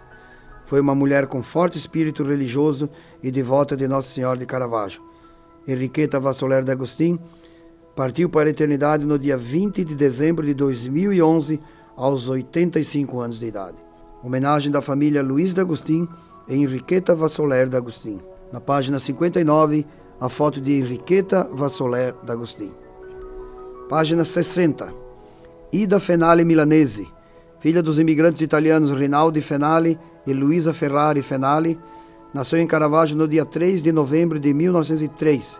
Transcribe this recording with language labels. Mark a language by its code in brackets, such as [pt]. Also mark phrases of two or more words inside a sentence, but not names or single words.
[pt] Foi uma mulher com forte espírito religioso e devota de Nossa Senhora de Caravaggio. Henriqueta Vassoler d'Agostin partiu para a eternidade no dia 20 de dezembro de 2011, aos 85 anos de idade. Homenagem da família Luiz d'Agostin e Henriqueta Vassoler d'Agostin. Na página 59, a foto de Henriqueta Vassoler d'Agostin. Página 60. Ida Fenale Milanesi, filha dos imigrantes italianos Rinaldi Fenali e Luisa Ferrari Fenali, nasceu em Caravaggio no dia 3 de novembro de 1903.